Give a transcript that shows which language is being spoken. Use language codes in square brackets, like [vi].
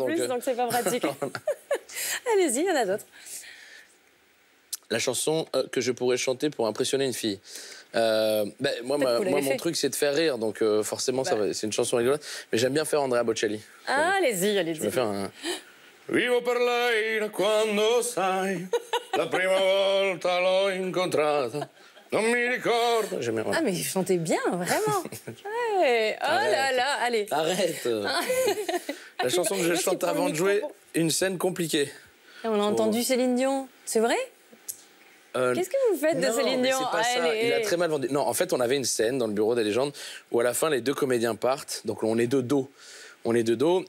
[fr] en plus, donc c'est pas pratique. Allez-y, il y en a d'autres. La chanson que je pourrais chanter pour impressionner une fille. Moi, mon truc, c'est de faire rire, donc forcément, c'est une chanson rigolote. Mais j'aime bien faire Andrea Bocelli. Ah, allez-y, allez-y. Je vais faire un... [it] Vivo per lei quando sai, la prima volta l'ho incontrata. Non mi ricordo. [fr] Ah, mais vous chantez bien, vraiment. Ouais. Oh là là, allez. Arrête. La chanson que je chante avant de jouer, une scène compliquée. On a entendu Céline Dion, c'est vrai? Qu'est-ce que vous faites de Céline Dion? C'est pas ça. Il a très mal vendu. Non, en fait, on avait une scène dans le bureau des légendes où à la fin, les deux comédiens partent. Donc on est de dos. On est de dos.